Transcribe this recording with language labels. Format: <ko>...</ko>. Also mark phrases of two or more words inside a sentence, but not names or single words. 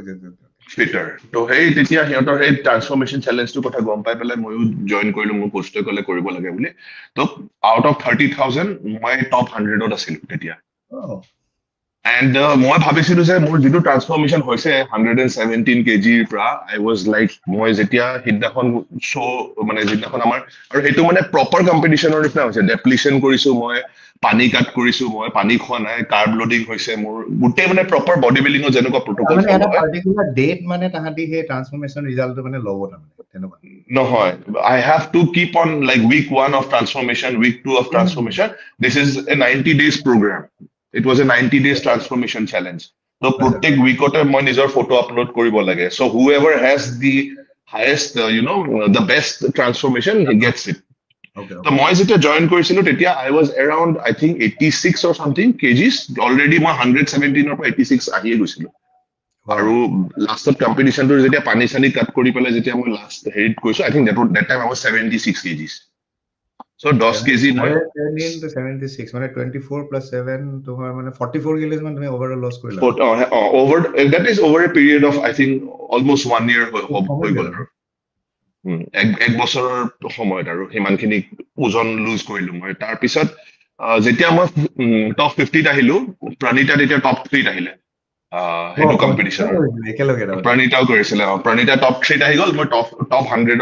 <as>ফিটাৰ তো সেই তেতিয়া সিহঁতৰ সেই</as> <en>transformation challenge</en> <as>কথা গম পাই পেলাই ময়ো জইন কৰিলো মোৰ কোচটোৱে ক'লে কৰিব লাগে বুলি তো</as> <en>out of</en> <as>30,000 মই টপ 100ত আছিলো তেতিয়া এণ্ড মই ভাবিছিলো যে মোৰ যিটো ট্ৰান্সফৰ্মেশ্যন হৈছে 117 কেজিৰ পৰা</as> <en>I was like</en> <as>মই যেতিয়া সিদিনাখন মানে যিদিনাখন আমাৰ আৰু সেইটো মানে</as> <en>proper competition</en> <as>নিচিনা হৈছে ডেপ্লিশ্যন কৰিছো মই পানী কাট কৰিছো মই পানী খোৱা নাই</as> <en>carb loading</en> <as>হৈছে মোৰ গোটেই মানে</as> <en>proper body building</en> <as>যেনেকুৱা প্ৰটোকল মানে এটা</as> <en>particular date</en> <as>মানে তাহাঁতি সেই</as> <en>transformation result</en> <as>মানে ল'ব তাৰমানে তেনেকুৱা</as> <en>নহয় I have to keep on like week 1 of transformation week 2 of transformation this is a 90 days program it was a 90 days transformation challenge so</en> <as>প্ৰত্যেক উইকতে মই নিজৰ ফটো আপলোড কৰিব লাগে</as> <en>so whoever has the highest the best transformation he gets it</en> <as>তো মই যেতিয়া জইন কৰিছিলো তেতিয়া</as> <en>I was around I think 86 or something kgs already</en> <as>মই 117 ৰ পৰা 86 আহিয়ে গৈছিলো আৰু লাষ্টত কম্পিটিশ্যনটো যেতিয়া পানী চানি কাট কৰি পেলাই যেতিয়া মই লাষ্ট হেৰিত কৈছো</as> <en>I think that time I was 76 kgs so 10 kg মই</en> <as>76 মানে 24 plus 7 তোমাৰ মানে 44 kgs মান তুমি</as> <en>overall loss</en> <as>কৰিলা</as> <en>over that is over a period of I think almost 1 year</en> <as>হৈ গ'ল আৰু এক বছৰৰ সময়ত আৰু সিমানখিনি ওজন লুজ কৰিলো মই তাৰ পিছত যেতিয়া মই টপ 50 ত আহিলো প্ৰণীতা তেতিয়া টপ 3 ত আহিলে হেতু কম্পিটিশন প্ৰণীতাও কৰিছিল প্ৰণীতা টপ 3 ত আহি গ'ল মই টপ 100</as>